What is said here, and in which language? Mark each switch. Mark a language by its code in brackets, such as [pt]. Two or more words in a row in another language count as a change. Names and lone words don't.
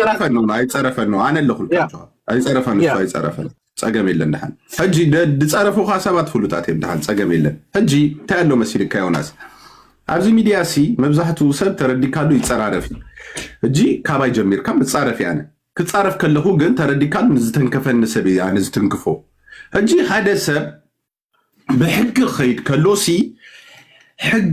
[ti] no አይጸረፈን ነው አነ ለኹልካቸው አይጸረፈን ፀገም የለን ድሓን ሕጂ ድፀረፉካ ሰባት ፍሉጣት እዮም ድሓን ፀገም የለን ሕጂ እንታይ ኣሎ መሲልካ ዮናስ ኣብዚ ሚድያ ሲ መብዛሕትኡ ሰብ ተረዲካሉ ይፀራረፍ ሕጂ ካባይ ጀሚርካ ምፃረፍ ኣነ ክፃረፍ ከለኹ ግን ተረዲካሉ ንዝተንከፈኒ ሰብ ኣነ ዝትንክፎ ሕጂ ሓደ ሰብ ብሕጊ ክኸይድ ከሎሲ ሕጊ